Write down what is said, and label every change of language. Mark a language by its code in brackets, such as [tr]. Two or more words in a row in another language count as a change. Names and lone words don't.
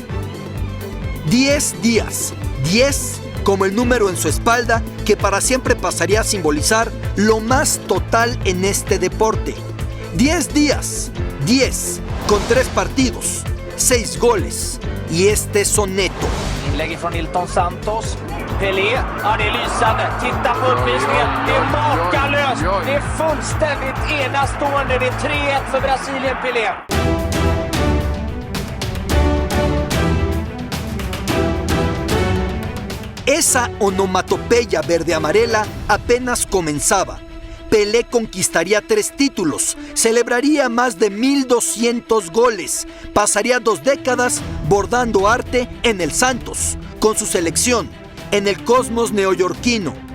[es] 10 días, 10 como el número en su espalda que para siempre pasaría a simbolizar lo más total en este deporte. 10 días, 10 con 3 partidos, 6 goles y este soneto. [sv] Inlägg från Nilton Santos. Pelé, ja det är lysande. Titta på uppvisningen, det är makalöst. Det är fullständigt enastående. Det är 3-1 för Brasilien, Pelé. [es] Esa onomatopeya verde-amarela apenas comenzaba. Pelé conquistaría 3 títulos, celebraría más de 1,200 goles, pasaría 2 décadas bordando arte en el Santos, con su selección, en el cosmos neoyorquino.